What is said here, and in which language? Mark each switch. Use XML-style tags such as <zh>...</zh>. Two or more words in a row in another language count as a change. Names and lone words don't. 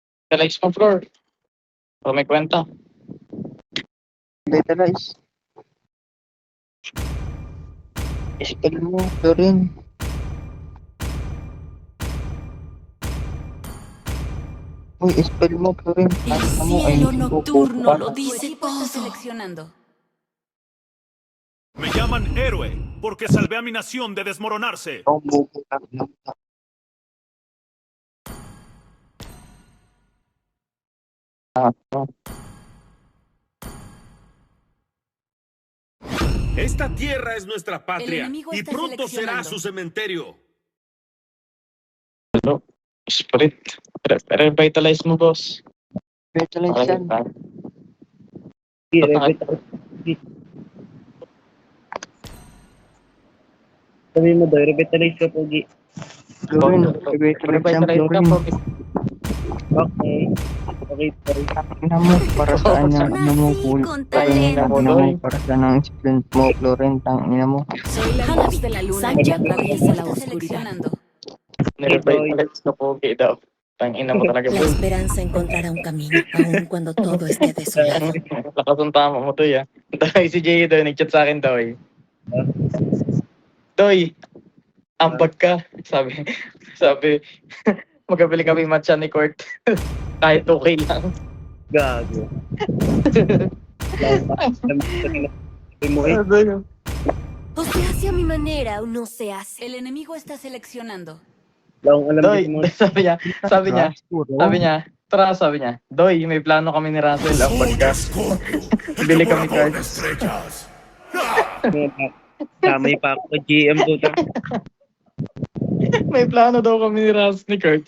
<tl>Likes mo, Flor. O may kwenta. Vitalize. Spell mo, Florin. Uy, spell mo, Florin.</tl> <es>El cielo nocturno lo dice todo. Seleccionando. Me llaman héroe porque salvé a mi nación de desmoronarse.</es> <tl>Oh, bubo ka.</tl> <es>Esta tierra es nuestra El patria enemigo y está pronto será seleccionando. su cementerio.</es> <tl>Spirit. Revitalize mo, boss. Vitalize yan. Sabi mo daw, revitalize ka, Pogi. Florin, vitalize yan, Florin.</tl> <en>Okay. Okay, sorry.</en> <tl>Ina mo, para saan yung ano mo,</tl> <es>Nací</es> <tl>cool.</tl> <es>con</es> <tl>Ina</tl> <es>talento.</es> <tl>mo, para saan ang sprint mo, Florin. Tangina mo.</tl> <es>Soy la luz de la luna que atraviesa la oscuridad. Seleccionando.</es> <tl>Nirevitalize na po daw. Tangina mo talaga,</tl> <es>La</es> <tl>boy.</tl> <es>esperanza encontrará un camino, aun cuando todo esté desolado.</es> <tl>Lakas ang tama mo, Toy, ah. Toy, si Jay daw, nag-chat sa akin, Toy. Toy, ambag ka. Sabi, magkabili kami matcha ni Court. Kahit okay lang. Gago. Sabi mo eh.</tl> <es>O se hace a mi manera o no se hace. El enemigo está seleccionando.</es> <tl>Lang alam Doy, din mo. sabi niya, tara, sabi niya, Doy, may plano kami ni Russell, ambag ka. Bili kami cards. Damay pa ako kay GM puta. May plano daw kami ni Russell ni Kurt.</tl>